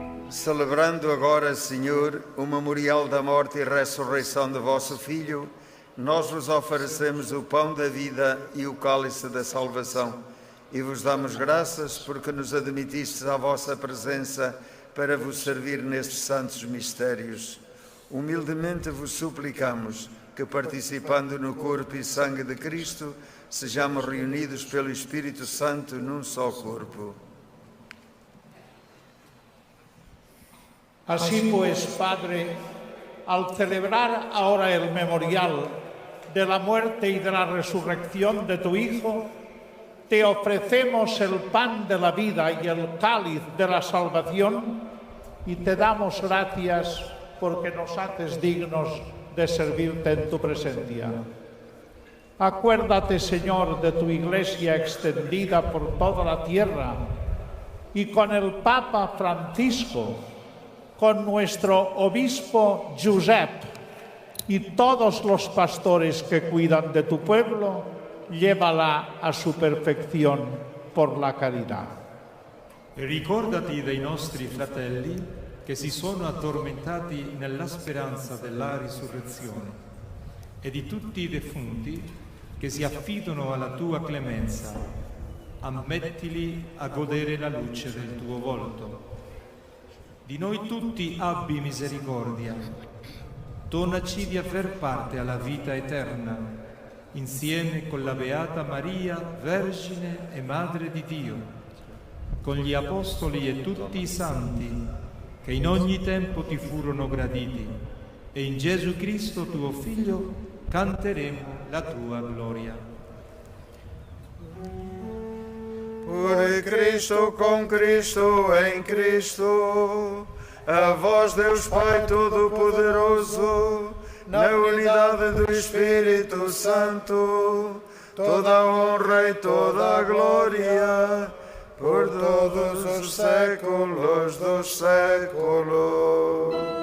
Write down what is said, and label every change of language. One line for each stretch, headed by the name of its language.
Portuguese: Celebrando agora, Senhor, o memorial da morte e ressurreição de vosso Filho, nós vos oferecemos o pão da vida e o cálice da salvação e vos damos graças porque nos admitistes à vossa presença para vos servir nestes santos mistérios. Humildemente vos suplicamos que, participando no corpo e sangue de Cristo, sejamos reunidos pelo Espírito Santo num só corpo.
Spanish: Así pues, Padre, al celebrar ahora el memorial de la muerte y de la resurrección de tu Hijo, te ofrecemos el pan de la vida y el cáliz de la salvación y te damos gracias porque nos haces dignos de servirte en tu presencia. Acuérdate, Señor, de tu Iglesia extendida por toda la tierra y con el Papa Francisco, con nuestro obispo Josep y todos los pastores que cuidan de tu pueblo, llévala a su perfección por la caridad.
Italian: E ricordati dei nostri fratelli che si sono addormentati nella speranza della risurrezione e di tutti i defunti che si affidano alla tua clemenza. Ammettili a godere la luce del tuo volto. Di noi tutti abbi misericordia, donaci di aver parte alla vita eterna, insieme con la Beata Maria, Vergine e Madre di Dio, con gli Apostoli e tutti i Santi, che in ogni tempo ti furono graditi, e in Gesù Cristo tuo Figlio canteremo la tua gloria.
Portuguese: Por Cristo, com Cristo, em Cristo, a vós, Deus Pai Todo-Poderoso, na unidade do Espírito Santo, toda a honra e toda a glória, por todos os séculos dos séculos.